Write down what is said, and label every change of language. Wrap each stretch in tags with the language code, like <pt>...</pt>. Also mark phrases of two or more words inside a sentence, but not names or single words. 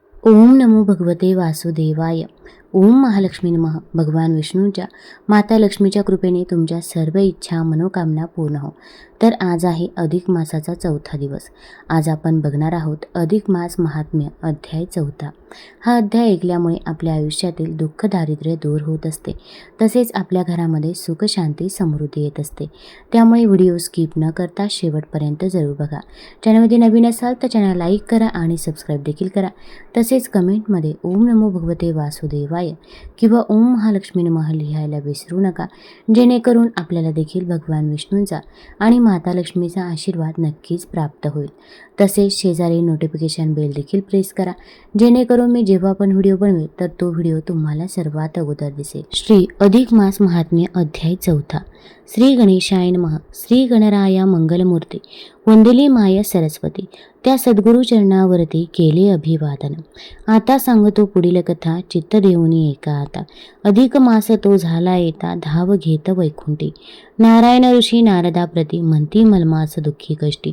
<sa>ओम नमो भगवते वासुदेवाय. ओम महालक्ष्मी नमः.</sa> <mr>भगवान विष्णूंच्या माता लक्ष्मीच्या कृपेने तुमच्या सर्व इच्छा मनोकामना पूर्ण हो. तर आज आहे अधिक मासाचा 4था दिवस. आज आपण बघणार आहोत अधिक मास महात्म्य अध्याय 4. हा अध्याय ऐकल्यामुळे आपल्या आयुष्यातील दुःख दारिद्र्य दूर होत असते, तसेच आपल्या घरामध्ये सुख शांती समृद्धी येत असते. त्यामुळे व्हिडिओ स्किप न करता शेवटपर्यंत जरूर बघा. चॅनलमध्ये नवीन असाल तर चॅनल लाईक करा आणि सबस्क्राईब देखील करा. तसेच कमेंटमध्ये</mr> <sa>ओम नमो भगवते वासुदेवाय</sa> <mr>किंवा</mr> <sa>ओम महालक्ष्मी नमः</sa> <mr>लिहायला विसरू नका, जेणेकरून आपल्याला देखील भगवान विष्णूंचा आणि माता लक्ष्मीचा आशीर्वाद नक्कीच प्राप्त होईल. तसेच शेजारी</mr> <en>notification bell</en> <mr>देखील प्रेस करा, जेणेकरून मी जेव्हा पण व्हिडिओ बनवेल तर तो व्हिडिओ तुम्हाला सर्वात अगोदर दिसेल. श्री अधिक मास महात्म्य अध्याय 4.</mr> <sa>श्री गणेशाय नमः.</sa> <mr>श्री गणराया मंगलमूर्ती वंदली माय सरस्वती. त्या सद्गुरु चरणावरती केले अभिवादन. आता सांगतो पुढील कथा. चित्त देऊनी एका आता. अधिक मास तो झाला येता धाव घेत वैकुंठी. नारायण ऋषी नारदाप्रती म्हणती मलमास दुःखी कष्टी.</mr>